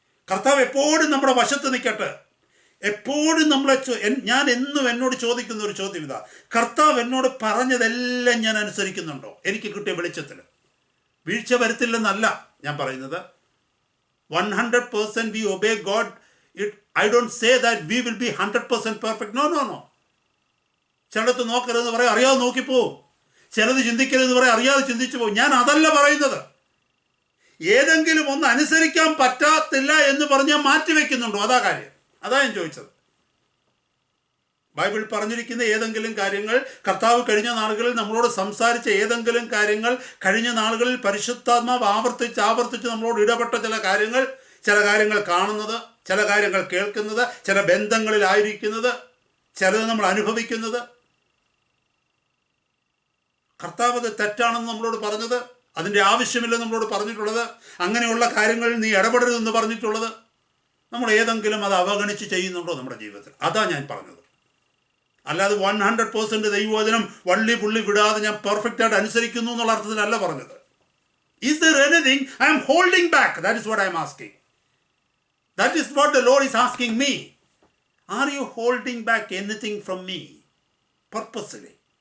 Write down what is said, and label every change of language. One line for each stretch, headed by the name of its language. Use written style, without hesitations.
Malayalam: കർത്താവ് എപ്പോഴും നമ്മുടെ വശത്ത് നിൽക്കട്ടെ. എപ്പോഴും ഞാൻ എന്നും എന്നോട് ചോദിക്കുന്ന ഒരു ചോദ്യം ഇതാ, കർത്താവ് എന്നോട് പറഞ്ഞതെല്ലാം ഞാൻ അനുസരിക്കുന്നുണ്ടോ? എനിക്ക് കിട്ടിയ വെളിച്ചത്തിൽ വീഴ്ച വരുത്തില്ലെന്നല്ല ഞാൻ പറയുന്നത്.
English: 100% we obey God. I don't say that we will be 100% perfect. No.
Malayalam: ചിലടത്ത് നോക്കരുതെന്ന് പറയാം, അറിയാതെ നോക്കിപ്പോവും. ചിലത് ചിന്തിക്കരുതെന്ന് പറയാം, അറിയാതെ ചിന്തിച്ചു പോകും. ഞാൻ അതല്ല പറയുന്നത്. ഏതെങ്കിലും ഒന്ന് അനുസരിക്കാൻ പറ്റാത്തില്ല എന്ന് പറഞ്ഞ് ഞാൻ മാറ്റിവെക്കുന്നുണ്ടോ? അതാ കാര്യം. അതാ ഞാൻ ചോദിച്ചത്. ബൈബിൾ പറഞ്ഞിരിക്കുന്ന ഏതെങ്കിലും കാര്യങ്ങൾ, കർത്താവ് കഴിഞ്ഞ നാളുകളിൽ നമ്മളോട് സംസാരിച്ച ഏതെങ്കിലും കാര്യങ്ങൾ, കഴിഞ്ഞ നാളുകളിൽ പരിശുദ്ധാത്മാവ് ആവർത്തിച്ച് നമ്മളോട് ഇടപെട്ട ചില കാര്യങ്ങൾ കാണുന്നത്, ചില കാര്യങ്ങൾ കേൾക്കുന്നത്, ചില ബന്ധങ്ങളിലായിരിക്കുന്നത്, ചിലത് നമ്മൾ അനുഭവിക്കുന്നത്, കർത്താവ് അത് തെറ്റാണെന്ന് നമ്മളോട് പറഞ്ഞത്, അതിൻ്റെ ആവശ്യമില്ലെന്ന് നമ്മളോട് പറഞ്ഞിട്ടുള്ളത്, അങ്ങനെയുള്ള കാര്യങ്ങളിൽ നീ ഇടപെടരുതെന്ന് പറഞ്ഞിട്ടുള്ളത്, നമ്മൾ ഏതെങ്കിലും അത് അവഗണിച്ച് ചെയ്യുന്നുണ്ടോ നമ്മുടെ ജീവിതത്തിൽ? അതാ ഞാൻ പറഞ്ഞത്. അല്ലാതെ 100% ദൈവവചനം വള്ളി പുള്ളി വിടാതെ ഞാൻ പെർഫെക്റ്റ് ആയിട്ട് അനുസരിക്കുന്നു എന്നുള്ള അർത്ഥത്തിലല്ല പറഞ്ഞത്.
English: Is there anything I am holding back? That is what I am asking. That is what the Lord is asking me. Are you holding back anything from me purposely?